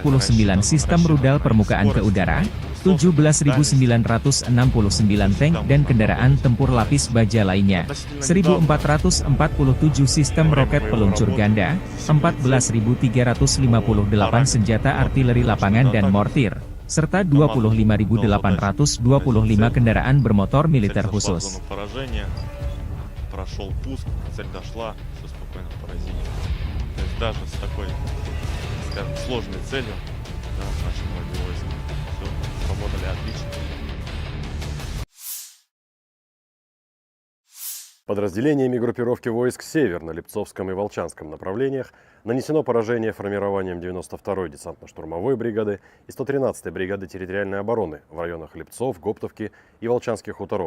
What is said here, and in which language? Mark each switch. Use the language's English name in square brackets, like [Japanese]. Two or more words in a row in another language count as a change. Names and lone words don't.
[Indonesian] sistem rudal permukaan ke udara, 17.969 tank dan kendaraan tempur lapis baja lainnya, 1.447 sistem roket peluncur ganda, 14.358 senjata artileri lapangan dan mortir, serta 25.825 kendaraan bermotor militer khusus. [Russian] Прошел пуск, цель дошла, все спокойно в поразили. То есть даже с такой, скажем, сложной целью, да, наши многие войска все сработали отлично. Подразделениями группировки войск «Север» на Липцовском и Волчанском направлениях нанесено поражение формированием 92-й десантно-штурмовой бригады и 113-й бригады территориальной обороны в районах Липцов, Гоптовки и Волчанских хуторов.